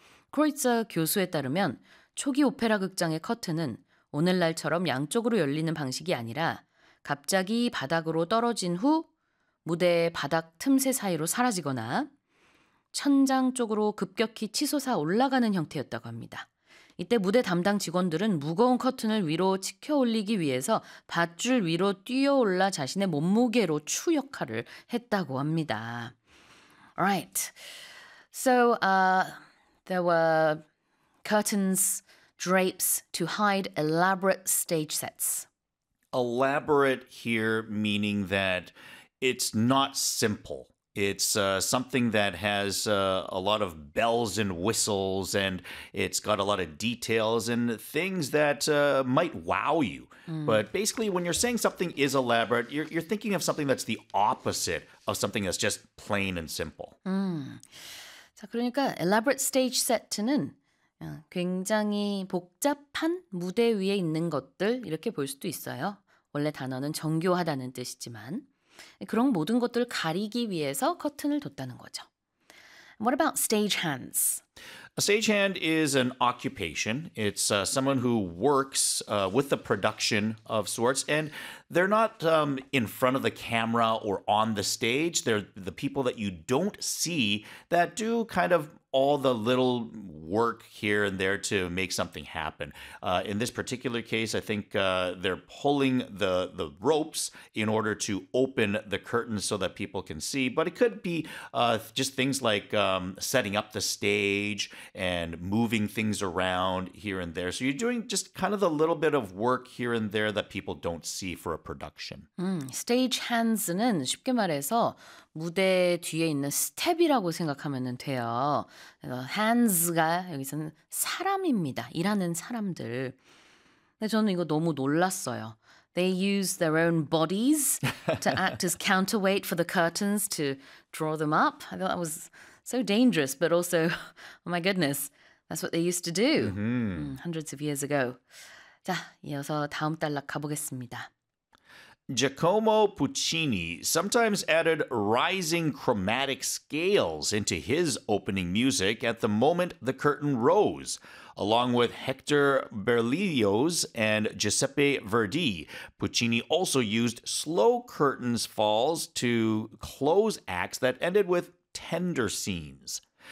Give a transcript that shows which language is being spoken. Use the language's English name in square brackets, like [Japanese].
[Korean] 크로이츠 교수에 따르면 초기 오페라 극장의 커튼은 오늘날처럼 양쪽으로 열리는 방식이 아니라 갑자기 바닥으로 떨어진 후 무대의 바닥 틈새 사이로 사라지거나 천장 쪽으로 급격히 치솟아 올라가는 형태였다고 합니다. 이때 무대 담당 직원들은 무거운 커튼을 위로 치켜 올리기 위해서 밧줄 위로 뛰어올라 자신의 몸무게로 추 역할을 했다고 합니다. [English] Right. So, there were curtains, drapes to hide elaborate stage sets. Elaborate here meaning that it's not simple. It's something that has a lot of bells and whistles, and it's got a lot of details and things that might wow you. Mm. But basically, when you're saying something is elaborate, you're thinking of something that's the opposite of something that's just plain and simple. [Korean] Mm. 자, 그러니까 elaborate stage set는 굉장히 복잡한 무대 위에 있는 것들 이렇게 볼 수도 있어요. 원래 단어는 정교하다는 뜻이지만 그런 모든 것들을 가리기 위해서 커튼을 뒀다는 거죠. [English] What about stagehands? A stagehand is an occupation. It's someone who works with the production of sorts, and they're not in front of the camera or on the stage. They're the people that you don't see that do kind of all the little work here and there to make something happen. In this particular case, I think they're pulling the ropes in order to open the curtains so that people can see. But it could be just things like setting up the stage and moving things around here and there. So you're doing just kind of the little bit of work here and there that people don't see for a production. [Korean] Stage hands는 쉽게 말해서 무대 뒤에 있는 스텝이라고 생각하면 돼요. 그래서 hands가 여기서는 사람입니다. 일하는 사람들. 근데 저는 이거 너무 놀랐어요. [English] They use their own bodies to act as counterweight for the curtains to draw them up. I thought that was so dangerous, but also, oh my goodness, that's what they used to do hundreds of years ago. [Korean] 자, 이어서 다음 단락 가보겠습니다. [English] Giacomo Puccini sometimes added rising chromatic scales into his opening music at the moment the curtain rose, along with Hector Berlioz and Giuseppe Verdi. Puccini also used slow curtains falls to close acts that ended with tender scenes.